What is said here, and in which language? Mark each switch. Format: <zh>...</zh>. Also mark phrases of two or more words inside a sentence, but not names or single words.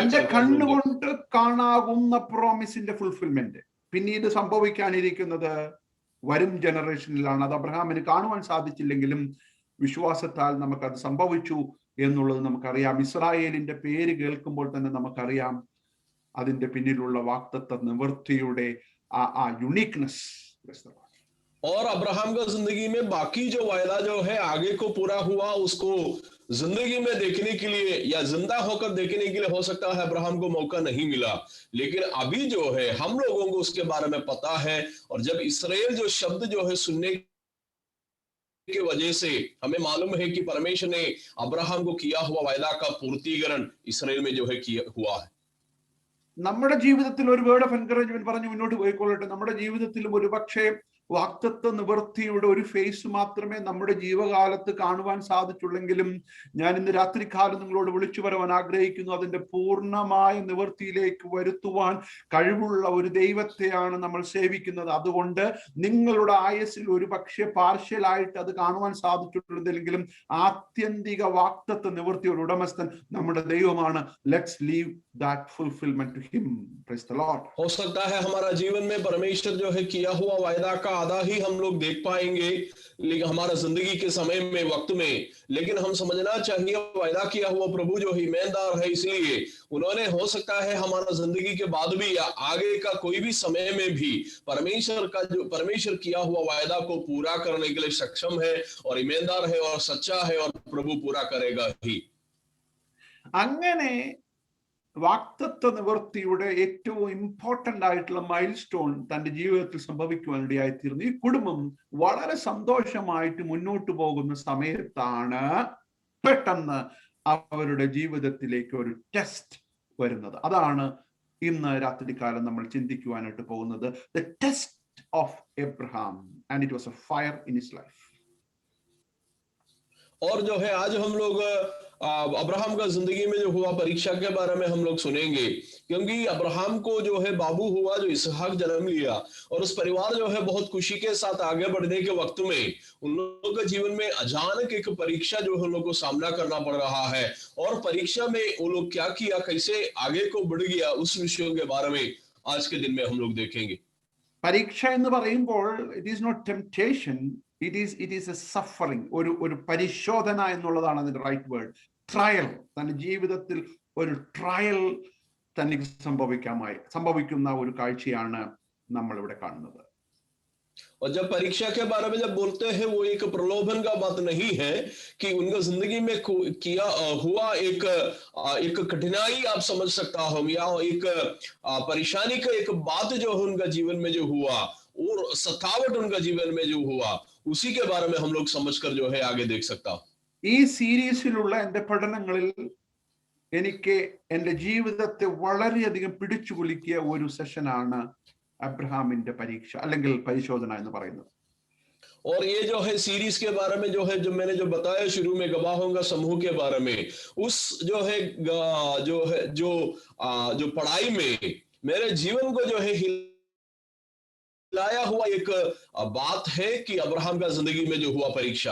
<ml>തന്റെ കണ്ണുകൊണ്ട് കാണാവുന്ന പ്രോമിസിന്റെ ഫുൾഫിൽമെന്റ് പിന്നീട് സംഭവിക്കാനിരിക്കുന്നത് വരും ജനറേഷനിലാണ്. അത് അബ്രഹാമിന് കാണുവാൻ സാധിച്ചില്ലെങ്കിലും വിശ്വാസത്താൽ നമുക്കത് സംഭവിച്ചു എന്നുള്ളത് നമുക്കറിയാം. ഇസ്രായേലിന്റെ പേര് കേൾക്കുമ്പോൾ തന്നെ നമുക്കറിയാം അതിന്റെ പിന്നിലുള്ള വാഗ്ദത്ത നിവൃത്തിയുടെ ആ യുണീക്നെസ്.</ml> <hi>और अब्राहम का जिंदगी में बाकी जो वायदा जो है आगे को पूरा हुआ, उसको जिंदगी में देखने के लिए या जिंदा होकर देखने के लिए हो सकता है अब्राहम को मौका नहीं मिला, लेकिन अभी जो है हम लोगों को उसके बारे में पता है। और जब इस्राएल जो शब्द जो है सुनने की वजह से हमें मालूम है कि परमेश्वर ने अब्राहम को किया हुआ वायदा का पूर्तीकरण इस्राएल में जो है किया हुआ है।</hi> <ml>നമ്മുടെ ജീവിതത്തിൽ ഒരു</ml> <en>word of encouragement</en> <ml>പറഞ്ഞു മുന്നോട്ട് പോയിക്കൊള്ളട്ടെ. നമ്മുടെ ജീവിതത്തിലും ഒരു പക്ഷേ വാഗ്ദത്ത നിവൃത്തിയുടെ ഒരു ഫേസ് മാത്രമേ നമ്മുടെ ജീവകാലത്ത് കാണുവാൻ സാധിച്ചുള്ളെങ്കിലും ഞാൻ ഇന്ന് രാത്രികാലം നിങ്ങളോട് വിളിച്ചു പറയാൻ ആഗ്രഹിക്കുന്നു, അതിന്റെ പൂർണ്ണമായ നിവൃത്തിയിലേക്ക് വരുത്തുവാൻ കഴിവുള്ള ഒരു ദൈവത്തെയാണ് നമ്മൾ സേവിക്കുന്നത്. അതുകൊണ്ട് നിങ്ങളുടെ ആയുസ്സിൽ ഒരു പക്ഷേ പാർഷ്യലായിട്ട് അത് കാണുവാൻ സാധിച്ചിട്ടുള്ളതെങ്കിലും ആത്യന്തിക വാഗ്ദത്ത നിവൃത്തിയുടെ ഉടമസ്ഥൻ നമ്മുടെ ദൈവമാണ്.</ml> <en>Let's leave that fulfilment to him. Praise the Lord.</en> <hi>हो सकता है हमारा जीवन में परमेश्वर जो है किया हुआ वायदा का आधा ही हम लोग देख पाएंगे, लेकिन हमारा जिंदगी के समय में, वक्त में, लेकिन हम समझना चाहिए वायदा किया हुआ प्रभु जो ईमानदार है, इसलिए उन्होंने हो सकता है हमारा जिंदगी के बाद भी या आगे का कोई भी समय में भी परमेश्वर किया हुआ वायदा को पूरा करने के लिए सक्षम है और ईमानदार है और सच्चा है और प्रभु पूरा करेगा ही.</hi> <ml>അങ്ങനെ വാഗ്ദത്ത നിവൃത്തിയുടെ ഏറ്റവും ഇമ്പോർട്ടന്റ് ആയിട്ടുള്ള മൈൽ സ്റ്റോൺ തന്റെ ജീവിതത്തിൽ സംഭവിക്കുവാനിടയായി തീർന്നു. ഈ കുടുംബം വളരെ സന്തോഷമായിട്ട് മുന്നോട്ട് പോകുന്ന സമയത്താണ് പെട്ടെന്ന് അവരുടെ ജീവിതത്തിലേക്ക് ഒരു ടെസ്റ്റ് വരുന്നത്. അതാണ് ഇന്ന് രാത്രികാലം നമ്മൾ ചിന്തിക്കുവാനായിട്ട് പോകുന്നത്.</ml> <en>The test of Abraham, And it was a fire in his life.</en> <hi>और जो है आज हम लोग अब्राहम का जिंदगी में जो हुआ परीक्षा के बारे में हम लोग सुनेंगे, क्योंकि अब्राहम को जो है बाबू हुआ जो इसहाक जन्म लिया, और उस परिवार जो है बहुत खुशी के साथ आगे बढ़ने के वक्त में उन लोगों के जीवन में अचानक एक परीक्षा जो है उन लोगों को सामना करना पड़ रहा है, और परीक्षा में वो लोग क्या किया, कैसे आगे को बढ़ गया, उस विषयों के बारे में आज के दिन में हम लोग देखेंगे.</hi> <ml>പരീക്ഷ എന്ന് പറയുമ്പോൾ</ml> <en>it is not temptation, it is a suffering.</en> <ml>ഒരു പരിശോധന എന്നുള്ളതാണ് അതിന്റെ</ml> <en>right word.</en> <ml>ട്രയൽ, തന്റെ ജീവിതത്തിൽ ഒരു ട്രയൽ തനിക്ക് സംഭവിക്കുന്ന ഒരു കാഴ്ചയാണ് നമ്മൾ ഇവിടെ കാണുന്നത്.</ml> <hi>और जब परीक्षा के बारे में जब बोलते हैं, वो एक प्रलोभन का बात नहीं है कि उनका जिंदगी में किया हुआ एक कठिनाई आप समझ सकता हो, या एक परेशानी का एक बात जो है उनका जीवन में जो हुआ और सतावट उनका जीवन में जो हुआ, उसी के बारे में हम लोग समझकर जो है आगे देख सकता हूं.</hi> <ml>ഈ സീരീസിലുള്ള എന്റെ പഠനങ്ങളിൽ എനിക്ക് എന്റെ ജീവിതത്തെ വളരെയധികം പിടിച്ചു കുലുക്കിയ ഒരു സെഷനാണ് അബ്രഹാമിന്റെ പരീക്ഷ അല്ലെങ്കിൽ പരിശോധന എന്ന് പറയുന്നത്.</ml> <hi>और ये जो है सीरीज के बारे में जो है, जो मैंने जो बताया शुरू में गवाहों का समूह के बारे में, उस जो पढ़ाई में मेरे जीवन को जो है लाया हुआ एक बात है कि अब्राहम का जिंदगी में जो हुआ परीक्षा.</hi>